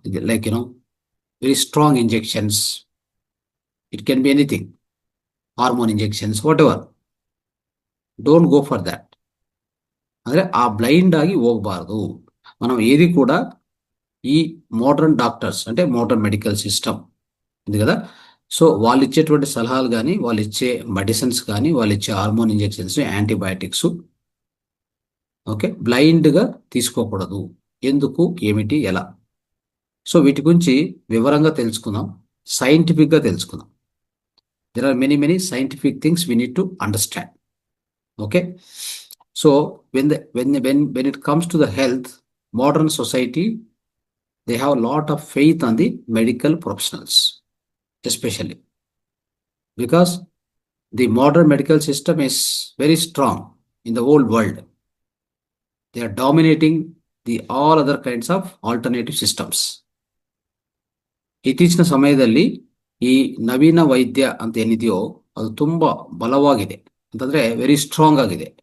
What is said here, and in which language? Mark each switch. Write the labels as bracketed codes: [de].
[en] Like very strong injections, it can be anything, hormone injections, whatever, don't go for that. [kn] ಅಂದ್ರೆ ಆ blind ಆಗಿ ಹೋಗ್ಬಾರ್ದು. [te] మనం ఏది కూడా ఈ మోడర్న్ డాక్టర్స్ అంటే మోడర్న్ మెడికల్ సిస్టమ్ ఉంది కదా, సో వాళ్ళు ఇచ్చేటువంటి సలహాలు కానీ, వాళ్ళు ఇచ్చే మెడిసిన్స్ కానీ, వాళ్ళు ఇచ్చే హార్మోన్ ఇంజెక్షన్స్, యాంటీబయాటిక్స్, ఓకే, బ్లైండ్గా తీసుకోకూడదు. ఎందుకు, ఏమిటి, ఎలా, సో వీటి గురించి వివరంగా తెలుసుకుందాం, సైంటిఫిక్గా తెలుసుకుందాం. [en] There are many scientific things we need to understand. Okay, so when it comes to the health, modern society, they have a lot of faith on the medical professionals, especially because the modern medical system is very strong in the whole world. They are dominating the all other kinds of alternative systems. [kn] ಇತ್ತೀಚಿನ ಸಮಯದಲ್ಲಿ ಈ ನವೀನ ವೈದ್ಯ ಅಂತ ಏನಿದೆಯೋ ಅದು ತುಂಬಾ ಬಲವಾಗಿದೆ, ಅಂತಂದ್ರೆ very strong ಆಗಿದೆ.